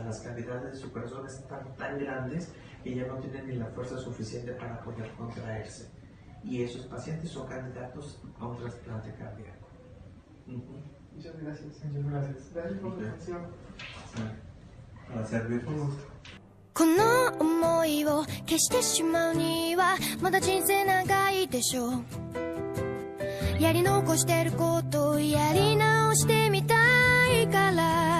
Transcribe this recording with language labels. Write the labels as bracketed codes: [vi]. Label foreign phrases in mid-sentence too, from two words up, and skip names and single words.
[es] Las cavidades de su corazón están tan grandes que ya no tienen ni la fuerza suficiente para poder contraerse. Y esos pacientes son candidatos a un trasplante cardíaco. Muchas gracias. Muchas gracias. Gracias por la atención. Para servirles. Un gusto. [ja] この想いを消してしまうにはまだ人生長いでしょう。やり残してることをやり直してみたいから